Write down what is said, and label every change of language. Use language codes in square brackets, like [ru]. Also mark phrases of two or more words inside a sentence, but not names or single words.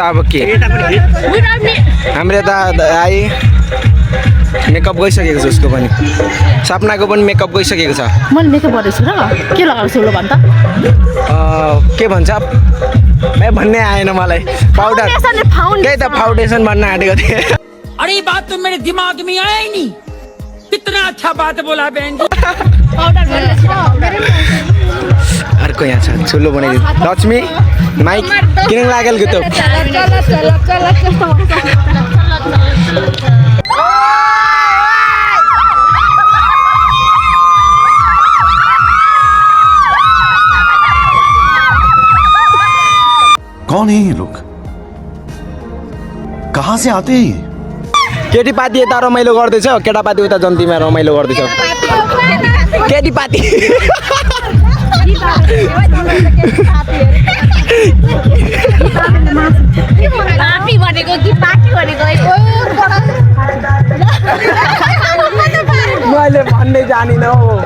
[ne] अब के हाम्रो यता आई मेकअप गइसकेको छ, उसको पनि सपनाको पनि मेकअप गइसकेको छ। मैले मेकअप गरेछु र के लगाएको छु ल भन् त। के भन्छ भन्ने आएन मलाई। पाउडर त्यही त फाउन्डेसन भन्न आँटेको थिएँ। [hi] अरे बात तो मेरे दिमाग में आया ही नहीं। कितना अच्छा बात बोला बहन जी। [ne] अर्को यहाँ छ चुलो बनाइदिनु लक्ष्मी माइक किन लागेल त। [hi] कौन है ये लोग, कहाँ से आते हैं ये। [ne] केटीपाती यता रमाइलो गर्दैछ, केटापाती उता जन्तीमा रमाइलो गर्दैछ। केटीपाती मैले भन्ने जानिन हो।